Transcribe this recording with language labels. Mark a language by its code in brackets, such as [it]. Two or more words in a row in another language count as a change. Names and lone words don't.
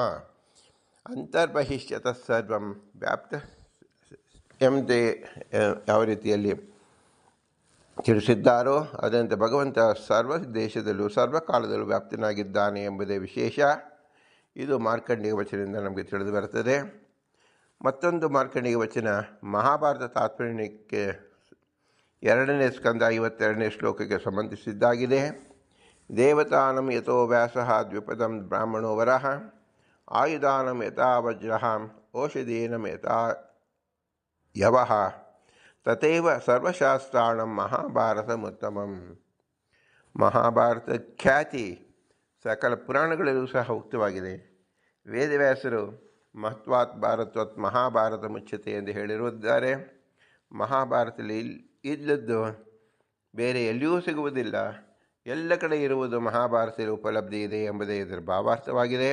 [sa] ಅಂತರ್ಬಹಿಷ್ಯತಃ ಸರ್ವಂ ವ್ಯಾಪ್ತ [kn] ಎಂದೇ ಯಾವ ರೀತಿಯಲ್ಲಿ ತಿಳಿಸಿದ್ದಾರೋ ಅದಂತೆ ಭಗವಂತ ಸರ್ವ ದೇಶದಲ್ಲೂ ಸರ್ವಕಾಲದಲ್ಲೂ ವ್ಯಾಪ್ತನಾಗಿದ್ದಾನೆ ಎಂಬುದೇ ವಿಶೇಷ. ಇದು ಮಾರ್ಕಂಡೇಯ ವಚನದಿಂದ ನಮಗೆ ತಿಳಿದು ಬರುತ್ತದೆ. ಮತ್ತೊಂದು ಮಾರ್ಕಂಡೇಯ ವಚನ ಮಹಾಭಾರತ ತಾತ್ಪರ್ಯಕ್ಕೆ 2ನೇ ಸ್ಕಂದ 52ನೇ ಶ್ಲೋಕಕ್ಕೆ ಸಂಬಂಧಿಸಿದ್ದಾಗಿದೆ. [sa] ದೇವತಾನಂ ಯಥೋ ವ್ಯಾಸಃ ದ್ವಿಪದಂ ಬ್ರಾಹ್ಮಣೋ ವರಃ ಆಯುಧಾನಂ ಯಥಾ ವಜ್ರಃ ಔಷಧೀನಂ ಯಥಾ ಯವಃ ತಥೈವ ಸರ್ವಶಾಸ್ತ್ರಾಣಂ ಮಹಾಭಾರತಮುತ್ತಮಂ. [kn] ಮಹಾಭಾರತ ಖ್ಯಾತಿ ಸಕಲ ಪುರಾಣಗಳಲ್ಲೂ ಸಹ ಉಕ್ತವಾಗಿದೆ. ವೇದವ್ಯಾಸರು [sa] ಮಹತ್ವಾತ್ ಭಾರತ್ವತ್ ಮಹಾಭಾರತ ಮುಚ್ಯತೆ [kn] ಎಂದು ಹೇಳಿರುತ್ತಾರೆ. ಮಹಾಭಾರತದಲ್ಲಿ ಇಲ್ಲದ್ದು ಬೇರೆ ಎಲ್ಲಿಯೂ ಸಿಗುವುದಿಲ್ಲ, ಎಲ್ಲ ಕಡೆ ಇರುವುದು ಮಹಾಭಾರತದಲ್ಲಿ ಉಪಲಬ್ಧಿ ಇದೆ ಎಂಬುದೇ ಇದರ ಭಾವಾರ್ಥವಾಗಿದೆ.